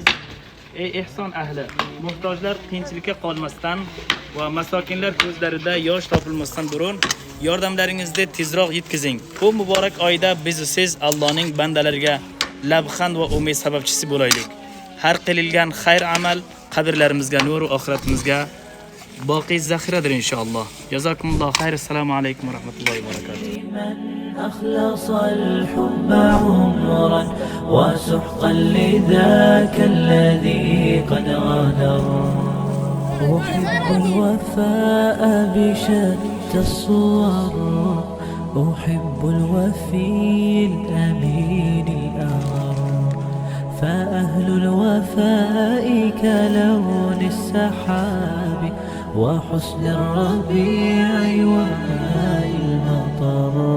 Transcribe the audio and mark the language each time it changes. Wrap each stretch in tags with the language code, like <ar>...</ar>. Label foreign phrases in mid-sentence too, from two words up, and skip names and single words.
<uz>Ey ihson ahli, muhtojlar qiyinchilikka qolmasdan va masokinlar ko'zlarida yosh topilmasdan burun yordamlaringizni tezroq yetkazing. Bu muborak oyda biz siz Allohning bandalariga labxand va umid sababchisi bo'laylik. Har qililgan xayr amal qabrlarimizga nur va oxiratimizga boqiy zaxiradir inshaalloh.</uz> <ar>جزاكم الله خير. السلام عليكم ورحمة الله وبركاته. أخلص الحب عمرا وسحقا لذاك الذي قد غادر. أحب الوفاء بشتى الصور، أحب الوفي الأمين الأغر، فأهل الوفاء كلون السحاب وحسن الربيع وماء المطر.</ar>